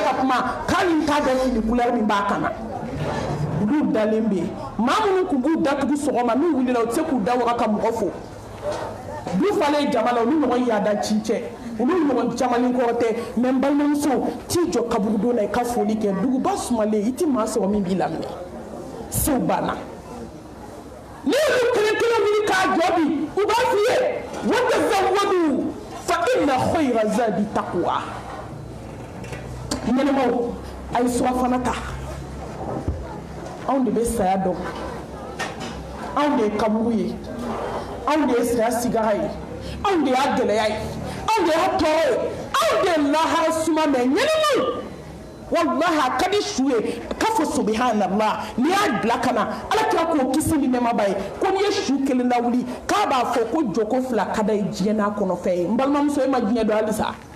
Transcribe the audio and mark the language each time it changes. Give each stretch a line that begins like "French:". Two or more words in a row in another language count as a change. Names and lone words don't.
Bambara: ka kuma k'a ni t'a dɔn fini couleur min b'a kan na olu dalen bɛ maa minnu tun b'u datugu sɔgɔma n'u wulila u tɛ se k'u da waga ka mɔgɔ fo du falen jama la olu ɲɔgɔn yaada ci cɛ olu ɲɔgɔn jamalen kɔrɔ tɛ mais n balimamuso t'i jɔ kaburudon na I ka foli kɛ duguba sumalen I ti maa sɔrɔ min b'i laminɛ sew banna ni olu kelen kelen wuli k'a jɔ bi u b'a f'i ye
Arabic: وتزودوا فإن خير الزاد التقوى
Bambara: ɲɛnɛmaw a ye surafana ta anw de bɛ saya dɔn anw de ye kaburu ye anw de ye saya sigara ye anw de y'a gɛlɛya ye anw de y'a tɔɔrɔ ye anw de ye lahara suma mɛ ɲɛnɛmaw wallahi a ka di su ye k'a fɔ subhanallah n'i y'a bila ka na ala kira k'o kisi ni nɛɛmaba ye ko n'i ye su kelen lawuli k'a b'a fɔ ko jɔko fila ka da ye diɲɛ n'a kɔnɔfɛn ye n balimamuso e ma diɲɛ dɔn halisa